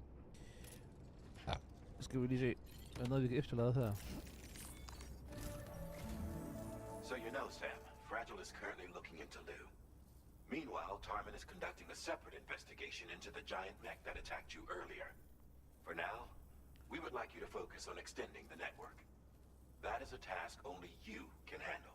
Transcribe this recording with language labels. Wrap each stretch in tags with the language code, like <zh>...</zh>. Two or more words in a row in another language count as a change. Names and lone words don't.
<da>Skal vi lige se, hvad noget vi kan efterlade her.</da> <en>So you know, Sam, Fragile is currently looking into Lou. Meanwhile, Tarman is conducting a separate investigation into the giant mech that attacked you earlier. For now, we would like you to focus on extending the network. That is a task only you can handle.</en>